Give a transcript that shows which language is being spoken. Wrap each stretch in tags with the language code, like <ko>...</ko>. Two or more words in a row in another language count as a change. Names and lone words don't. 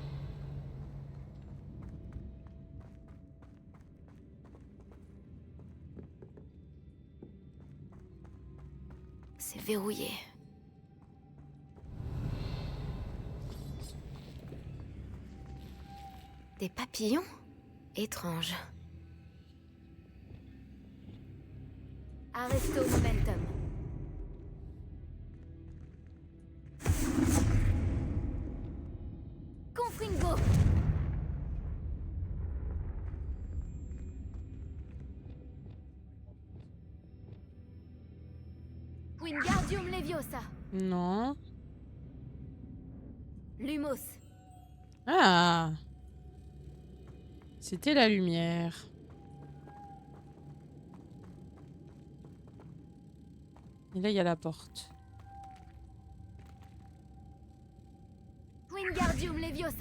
<fr>C'est verrouillé. Des papillons? Étrange. Arresto momentum. Confringo. Wingardium Leviosa. Non. Lumos. Ah. C'était la lumière. Et là, il y a la porte. Wingardium Leviosa.</fr>